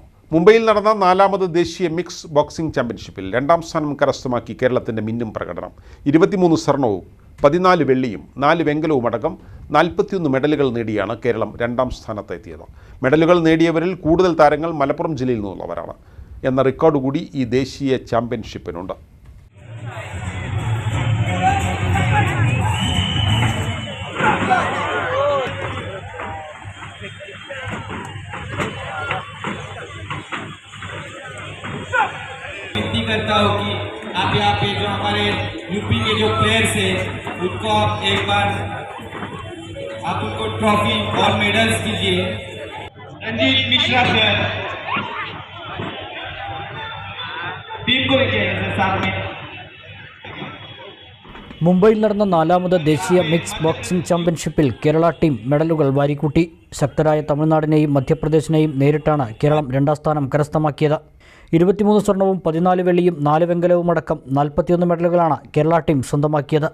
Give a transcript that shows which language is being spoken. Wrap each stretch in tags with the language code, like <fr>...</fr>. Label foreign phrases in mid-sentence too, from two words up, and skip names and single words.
<ml>മുംബൈയിൽ നടന്ന 4ാമത് ദേശീയ</ml> <en>mix boxing</en> <ml>ചാമ്പ്യൻഷിപ്പിൽ 2ാം സ്ഥാനം കരസ്ഥമാക്കി കേരളത്തിൻ്റെ മിന്നും പ്രകടനം. 23 സ്വർണവും 14 വെള്ളിയും 4 വെങ്കലവും അടക്കം 41 മെഡലുകൾ നേടിയാണ് കേരളം 2ാം സ്ഥാനത്തെത്തിയത്. മെഡലുകൾ നേടിയവരിൽ കൂടുതൽ താരങ്ങൾ മലപ്പുറം ജില്ലയിൽ നിന്നുള്ളവരാണ് എന്ന റെക്കോർഡ് കൂടി ഈ ദേശീയ ചാമ്പ്യൻഷിപ്പിനുണ്ട്.</ml> <hi>विनती करता हूँ कि आप यहाँ पे जो हमारे यूपी के जो प्लेयर्स हैं उनको आप एक बार आप उनको ट्रॉफी और मेडल्स दीजिए. रंजीत मिश्रा सर टीम को लेके आए सर साथ में.</hi> <ml>മുംബൈയിൽ നടന്ന 4ാമത് ദേശീയ</ml> <en>mix boxing</en> <ml>ചാമ്പ്യൻഷിപ്പിൽ കേരള ടീം മെഡലുകൾ വാരിക്കൂട്ടി. ശക്തരായ തമിഴ്നാടിനെയും മധ്യപ്രദേശിനെയും നേരിട്ടാണ് കേരളം 2ാം സ്ഥാനം കരസ്ഥമാക്കിയത്. 23 സ്വർണവും 14 വെള്ളിയും 4 വെങ്കലവും അടക്കം 41 മെഡലുകളാണ് കേരള ടീം സ്വന്തമാക്കിയത്.</ml>